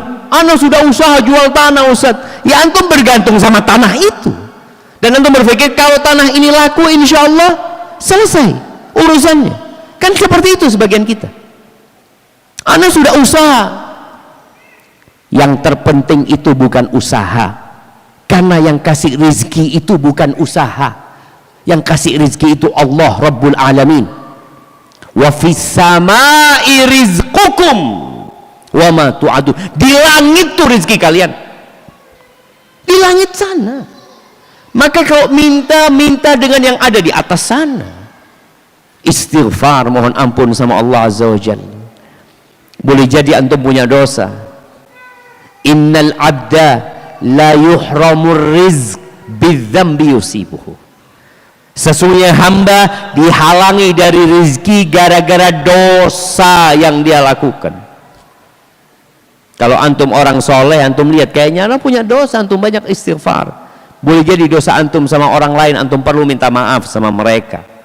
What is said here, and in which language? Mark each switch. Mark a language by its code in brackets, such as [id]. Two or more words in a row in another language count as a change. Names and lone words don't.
[id] Ana sudah usaha jual tanah Ustaz. Ya antum bergantung sama tanah itu, dan antum berpikir kalau tanah ini laku [ar] إن شاء الله [id] selesai urusannya. Kan seperti itu sebagian kita. Ana sudah usaha. Yang terpenting itu bukan usaha, karena yang kasih rezeki itu bukan usaha. Yang kasih rezeki itu Allah [ar] رب العالمين. وفي السماء رزقكم وما توعدون. [id] Di langit tuh rezeki kalian, di langit sana. Maka kalau minta dengan yang ada di atas sana. Istighfar, mohon ampun sama Allah [ar] عز وجل. [id] Boleh jadi antum punya dosa. [ar] إن العبد ليحرم الرزق بالذنب يصيبه. [id] Sesungguhnya hamba dihalangi dari rezeki gara-gara dosa yang dia lakukan. Kalau antum orang soleh, antum lihat kayaknya antum punya dosa, antum banyak istighfar. Boleh jadi dosa antum sama orang lain, antum perlu minta maaf sama mereka.